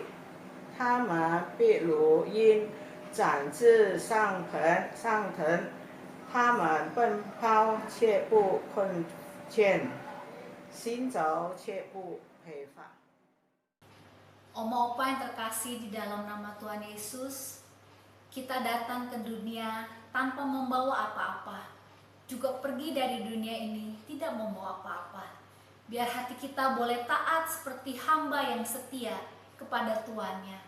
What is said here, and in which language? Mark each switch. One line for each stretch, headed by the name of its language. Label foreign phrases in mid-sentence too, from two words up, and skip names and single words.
Chinese: 他们必如鹰展翅上腾，他们奔跑却不困倦，行走却不疲乏。
Indonesian: Oma Opa yang terkasih di dalam nama Tuhan Yesus, kita datang ke dunia tanpa membawa apa-apa, juga pergi dari dunia ini tidak membawa apa-apa. Biar hati kita boleh taat seperti hamba yang setia kepada Tuannya.